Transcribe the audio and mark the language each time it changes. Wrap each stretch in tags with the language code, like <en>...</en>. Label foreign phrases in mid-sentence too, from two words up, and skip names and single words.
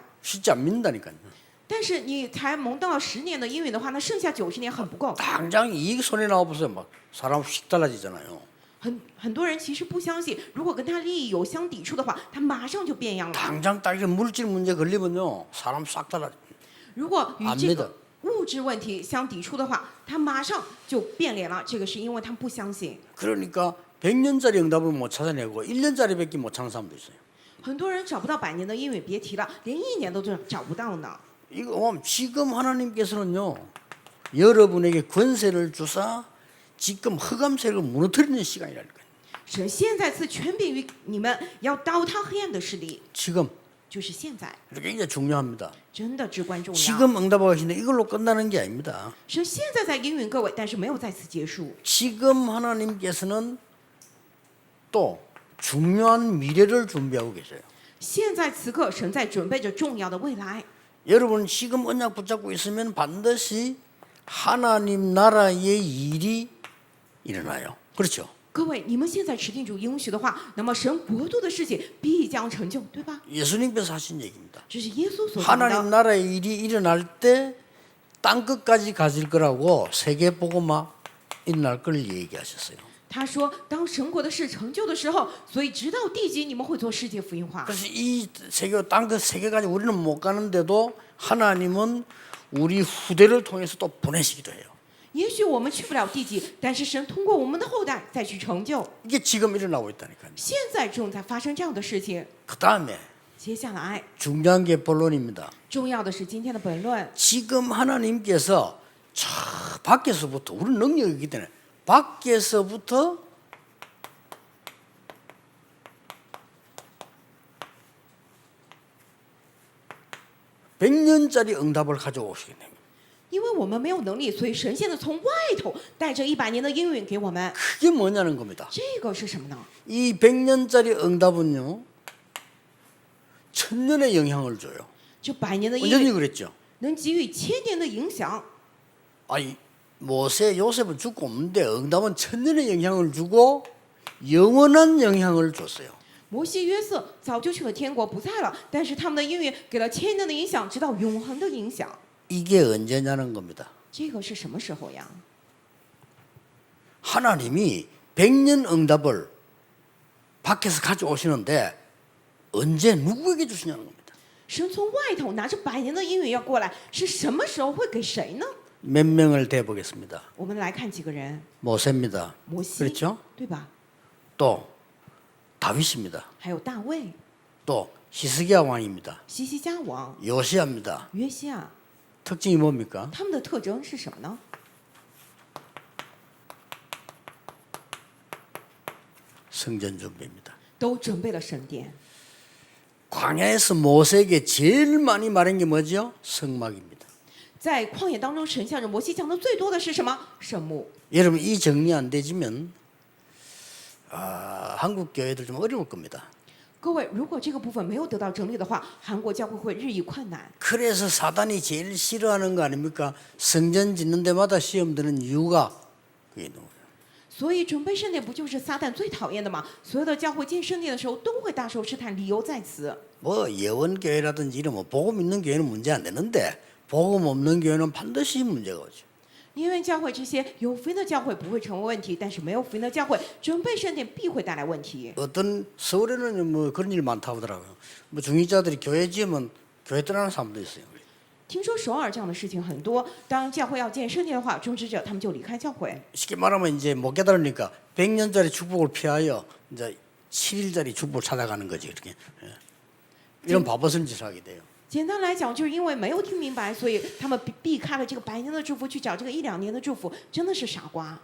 <ko>쉽지 안 믿는다니까요.</ko> <zh>但是你才蒙到了10年的应允的话，那剩下90年很不够。</zh> <ko>당장 이익 손에 나와보세요. 막 사람 휙 달라지잖아요.</ko> <zh>很多人其实不相信，如果跟他利益有相抵触的话，他马上就变样了。</zh> <ko>당장 딱 이런 물질 문제 걸리면요. 사람 싹 달라져.</ko> <zh>如果与</zh> <ko>안</ko> <zh>这</zh> <ko>믿어</ko> <zh>个物质问题相抵触的话，他马上就变脸了。这个是因为他们不相信。</zh> <ko>그러니까 100년짜리 응답을 못 찾아내고 1년짜리밖에 못 찾는 사람도 있어요.</ko> <zh>很多人找不到100年的应允，别提了，连1年都找不到呢。</zh> <ko>이거 지금 하나님께서는요 여러분에게 권세를 주사 지금 흑암세력을 무너뜨리는 시간이라니까요.</ko> <zh>神现在赐权柄于你们，要刀他黑暗的势力，</zh> <ko>지금</ko> <zh>就是现在，</zh> <ko>굉장히 중요합니다.</ko> <zh>真的至关重要。</zh> <ko>지금 응답하고 계신데 이걸로 끝나는 게 아닙니다.</ko> <zh>神现在在应允各位，但是没有在此结束。</zh> <ko>지금 하나님께서는 또 중요한 미래를 준비하고 계세요.</ko> <zh>现在此刻，神在准备着重要的未来。</zh> <ko>여러분 지금 언약 붙잡고 있으면 반드시 하나님 나라의 일이 일어나요. 그렇죠?</ko> <zh>各位，你们现在持定主应许的话，那么神国度的事情必将成就，对吧？</zh> <ko>예수님께서 하신 얘기입니다.</ko> <zh>这是耶稣所讲</zh> <ko>하나님</ko> <zh>的。</zh> <ko>나라의 일이 일어날 때 땅 끝까지 가질 거라고 세계 복음화 일어날 걸 얘기하셨어요.</ko> <zh>他说，当神国的事成就的时候，所以直到地极，你们会做世界福音化。</zh> <ko>그래서 이 세계 땅 그 세계까지 우리는 못 가는데도 하나님은 우리 후대를 통해서 또 보내시기도 해요.</ko> <zh>也许我们去不了地极，但是神通过我们的后代再去成就。</zh> <ko>이게 지금 일어나고 있다니까요.</ko> <zh>现在正在发生这样的事情。</zh> <ko>그 다음에</ko> <zh>接下来，</zh> <ko>중요한 게 본론입니다.</ko> <zh>重要的是今天的本论。</zh> <ko>지금 하나님께서 저 밖에서부터 우리 능력이 있기 때문에 밖에서부터 (100년짜리) 응답을 가져오시겠네요.</ko> <zh>因为我们没有能力，所以神现在从外头带着100年的应允给我们。</zh> <ko>그게 뭐냐는 겁니다.</ko> <zh>这个是什么呢？</zh> <ko>이 100년짜리 응답은요 1000년의 영향을 줘요.</ko> <zh>这100年的应</zh> <ko>원장님</ko> <zh>允</zh> <ko>그랬죠.</ko> <zh>能给予1000年的影响。</zh> <ko>아니 모세 요셉은 죽고 없는데 응답은 1000년의 영향을 주고 영원한 영향을 줬어요.</ko> <zh>摩西、约瑟早就去了天国，不在了，但是他们的应允给了1000年的影响，直到永恒的影响。</zh> <ko>이게 언제냐는 겁니다.</ko> <zh>这个是什么时候呀？</zh> <ko>하나님이 100년 응답을 밖에서 가져오시는데 언제 누구에게 주시냐는 겁니다.</ko> <zh>神从外头拿着100年的应允要过来，是什么时候会给谁呢？</zh> <ko>몇 명을 대보겠습니다.</ko> <zh>我们来看几个人，</zh> <ko>모세입니다.</ko> <zh>摩西，</zh> <ko>그렇죠?</ko> <zh>对吧？</zh> <ko>또 다윗입니다.</ko> <zh>还有大卫、</zh> <ko>또 히스기야 왕입니다.</ko> <zh>西西家王、</zh> <ko>요시아입니다.</ko> <zh>约西亚，</zh> <ko>특징이 뭡니까?</ko> <zh>他们的特征是什么呢？</zh> <ko>성전 준비입니다.</ko> <zh>都准备了神殿。</zh> <ko>광야에서 모세에게 제일 많이 말한 게 뭐죠? 성막입니다.</ko> <zh>在旷野当中，神向着摩西讲的最多的是什么？圣幕。</zh> <ko>여러분 이 정리 안 되지면 한국 교회들 좀 어려울 겁니다.</ko> <zh>各位，如果这个部分没有得到整理的话，韩国教会会日益困难。</zh> <ko>그래서 사단이 제일 싫어하는 거 아닙니까? 성전 짓는 데마다 시험 드는 이유가 그게 있는 거예요.</ko> <zh>所以准备圣殿不就是撒旦最讨厌的吗？所有的教会建圣殿的时候都会大受试探，理由在此。</zh> <ko>뭐 예원교회라든지 이런 뭐 복음 있는 교회는 문제 안 되는데 복음 없는 교회는 반드시 문제가 오죠.</ko> <zh>因为教会这些有福音的教会不会成为问题，但是没有福音的教会准备圣殿必会带来问题。</zh> <ko>어떤 서울에는 뭐 그런 일 많다고 하더라고요. 뭐 중직자들이 교회 지으면 교회 떠나는 사람도 있어요.</ko> <zh>听说首尔这样的事情很多，当教会要建圣殿的话，中职者他们就离开教会。</zh> <ko>쉽게 말하면 이제 못 깨달으니까 100년짜리 축복을 피하여 이제 7일짜리 축복을 찾아가는 거지 그렇게. 예. 이런 바보스런 짓을 하게 돼요.</ko> <zh>简单来讲，就是因为没有听明白，所以他们避开了这个100年的祝福，去找这个1、2年的祝福，真的是傻瓜。</zh>